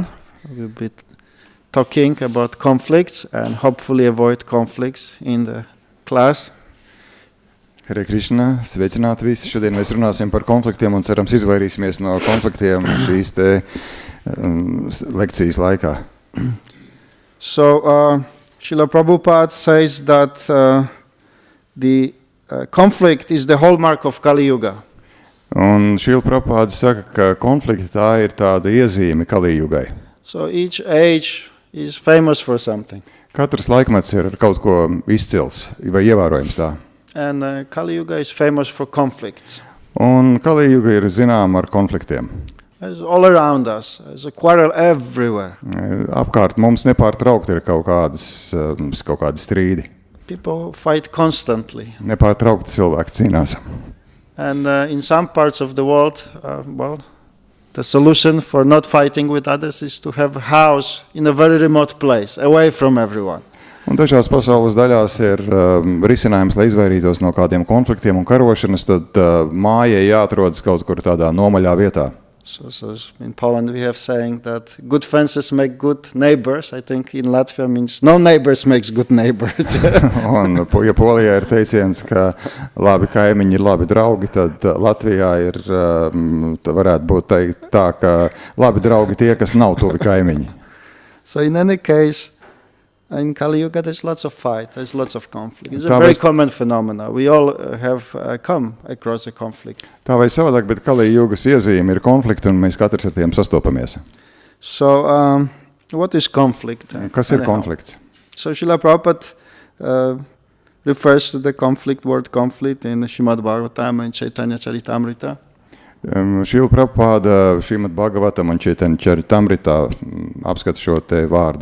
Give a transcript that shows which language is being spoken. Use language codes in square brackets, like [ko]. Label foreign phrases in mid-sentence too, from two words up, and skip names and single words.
[en] We'll be talking about conflicts and hopefully avoid conflicts in the class. Hare Krishna, [lv] sveicināti visi. Šodien mēs runāsim par konfliktiem un cerams izvairīsimies no konfliktiem šīs te lekcijas laikā. [en] So Srila Prabhupada says that the conflict is the hallmark of Kali Yuga. [lv] Un Srila Prabhupada saka, ka konflikti tā ir tāda iezīme Kali Yugai. [en] So each age is famous for something. [lv] Katrs laikmets ir ar kaut ko izcils vai ievērojams tā. [en] And Kali Yuga is famous for conflicts. [lv] Un Kali Yuga ir zināma ar konfliktiem. [en] It's all around us. There's a quarrel everywhere. [lv] Apkārt mums nepārtraukti ir kaut kādi strīdi. [en] People fight constantly. [lv] Nepārtraukti cilvēki cīnās. [en] And in some parts of the world, the solution for not fighting with others is to have a house in a very remote place, away from everyone. [lv] Un dažās pasaules daļās ir risinājums, lai izvairītos no kādiem konfliktiem un karošanas, tad mājai jāatrodas kaut kur tādā nomaļā vietā. [en] So in Poland we have saying that good fences make good neighbors. I think in Latvia means no neighbors makes good neighbors. [lv] Un ja Polijā ir teiciens, ka labi kaimiņi ir labi draugi, tad Latvijā ir, varētu būt teikt tā, ka labi draugi tie, kas nav tuvi kaimiņi. [en] So in any case, in Kali Yuga there's lots of fight, there's lots of conflict. It's a very common phenomenon. We all have come across a conflict. [lv] Tā vai savādāk, bet Kali Yugas iezīme ir konflikti, un mēs katrs ar tiem sastopamies. [en] So, what is conflict? [lv] Kas ir konflikts? [en] So, Srila Prabhupada refers to the word conflict in Srimad Bhagavatam and Chaitanya Charitamrita. [lv] Srila Prabhupada Srimad Bhagavatam un Chaitanya Charitamrita apskata šo te vārdu.